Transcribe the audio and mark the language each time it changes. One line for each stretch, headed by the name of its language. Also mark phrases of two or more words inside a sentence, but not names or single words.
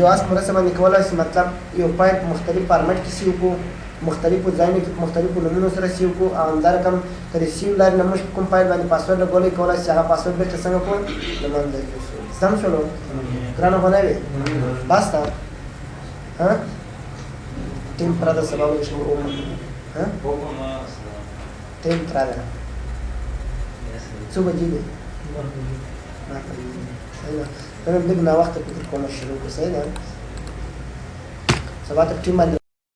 Pashto: آز په مرسته باندې کولی شي مطلب یو فایل په مختلف فارمټ کې سیو کړو مختلفو ځایونو کې په مختلفو نومونو سره سیو کړو او همدارقم که د سیو لارې نه موږ کوم فایل باندې پاسورډ لګولی کولی شي هغه پاسورډ بېرته څنګه کړو له منځه یوسو زده م شولو ګرانه خو نه وې باسته
Spanish: temporada se va a ver temporada
Pashto: څو بجې دي نن لږ ناوخته فکر کوم شروع کړو صحیح ده سبا ته ټیم باندې